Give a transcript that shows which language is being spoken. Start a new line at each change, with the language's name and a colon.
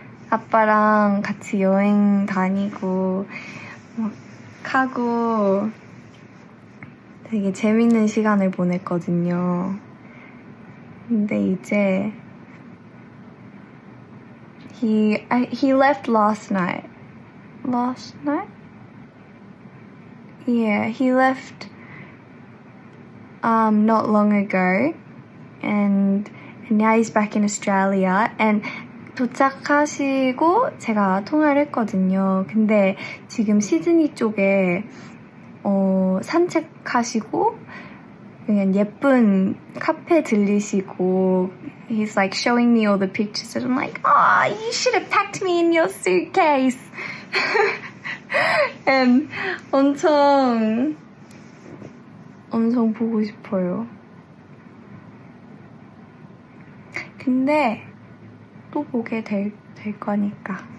Korean: 아빠랑 같이 여행 다니고 막 하고 되게 재밌는 시간을 보냈거든요. 근데 이제
English: he left last night. Last night? Yeah, he left not long ago, and now he's back in Australia.
Korean: And 도착하시고 제가 통화를 했거든요. 근데 지금 시드니 쪽에 산책하시고 그냥 예쁜 카페 들리시고
English: he's like showing me all the pictures and I'm like, oh, you should have packed me in your suitcase.
Korean: and 엄청 보고 싶어요. 근데 또 보게 될 거니까.